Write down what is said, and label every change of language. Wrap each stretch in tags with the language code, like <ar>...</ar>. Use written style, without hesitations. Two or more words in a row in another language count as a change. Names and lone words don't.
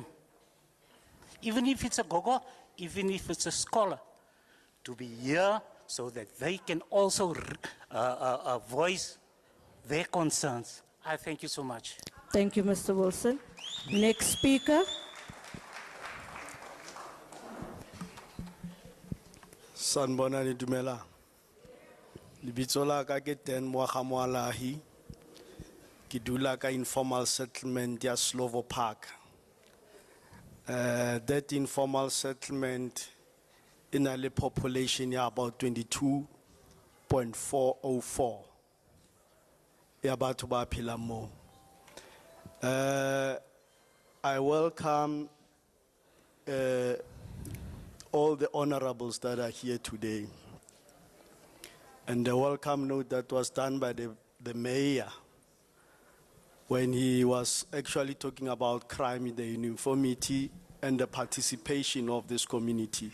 <en>Even if it's a gogo, even if it's a scholar, to be here so that they can also voice their concerns. I thank you so much. Thank you, Mr. Wilson. Next speaker.</en> <nso>Sanbonani Dumela. Lebitso la ka ke ten Moagamoalahi. Ke dula ka</nso> <en>informal settlement</en> <nso>ya Slovo Park.</nso> <en>That informal settlement in a population ya about 22.404.</en> <nso>Ya batho ba phela mo.</nso> <en>I welcome all the honorables that are here today. And the welcome note that was done by the mayor when he was actually talking about crime in the uniformity and the participation of this community.</en>